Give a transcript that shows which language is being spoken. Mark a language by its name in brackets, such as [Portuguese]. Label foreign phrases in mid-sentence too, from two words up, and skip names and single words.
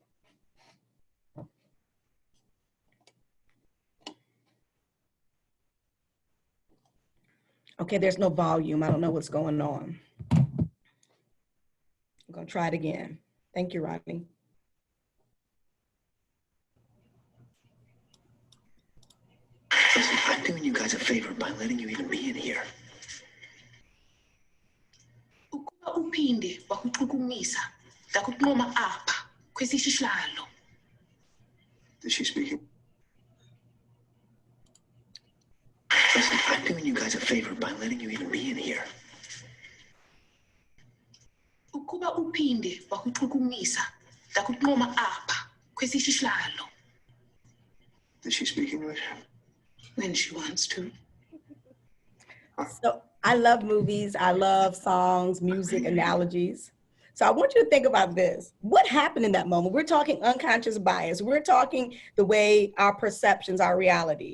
[English] Okay, there's no volume. I don't know what's going on. I'm gonna try it again. Thank you, Rodney. Listen, I'm doing you guys a favor by letting you even be in here. [Xhosa] Ukuba uphinde wakuchukumisa, ndakuncoma apha kwesi sihlalo. [English] Is she speaking? Listen, I'm doing you guys a favor by letting you even be in here. [Xhosa] Ukuba uphinde wakuchukumisa, ndakuncoma apha kwesi sihlalo. [English] Does she speak English? When she wants to. So I love movies. I love songs, music, analogies. So I want you to think about this. What happened in that moment? We're talking unconscious bias. We're talking the way our perceptions, our reality.